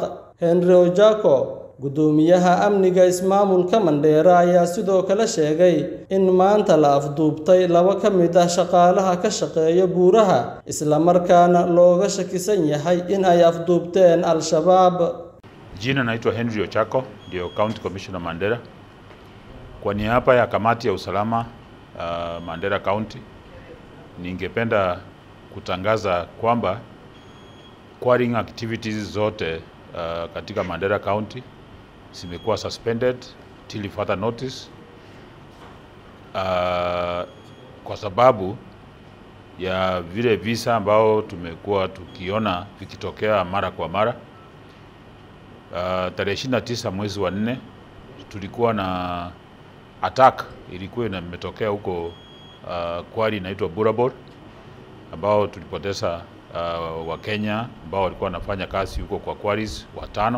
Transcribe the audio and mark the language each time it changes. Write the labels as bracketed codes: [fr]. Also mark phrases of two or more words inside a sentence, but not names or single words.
[so] Henry Ojako, gudoomiyaha amniga ismaamulka Mandera, ayaa sidoo kale sheegay in maanta la afduubtay 2 ka mid ah shaqaalaha ka shaqeeya buuraha isla markaana looga shakisan yahay in ay afduubteen Al-Shabaab. [sw] Jina naitwa Henry Ojako, ndio [en] County Commissioner [sw] Mandera. Kwa niaba ya kamati ya usalama Mandera County, ningependa kutangaza kwamba [en] quarrying activities [sw] zote katika Mandera County zimekuwa [en] suspended till further notice [sw] kwa sababu ya vile visa ambao tumekuwa tukiona vikitokea mara kwa mara. Tarehe 29 mwezi wa 4 tulikuwa na attack ilikuwa imetokea huko quarry inaitwa Buur Aboor, ambao tulipoteza wa Kenya ambao walikuwa wanafanya kazi huko kwa quarries 5.